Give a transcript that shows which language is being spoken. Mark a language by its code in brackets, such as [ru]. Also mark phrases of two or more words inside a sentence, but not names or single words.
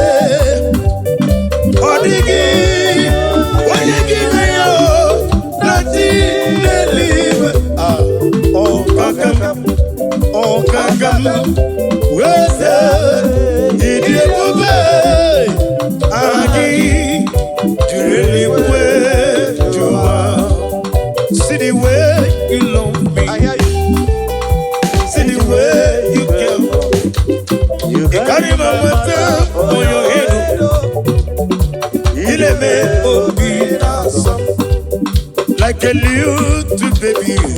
[ig] ọ dịghị onye gị na ya na-achị n'eluigwe ọkakam weze ịdị ebube anyị juru eluigwe jụwa. [en] See the way you love me, see the way you care. You carry my water on your head. You me obi like a little baby.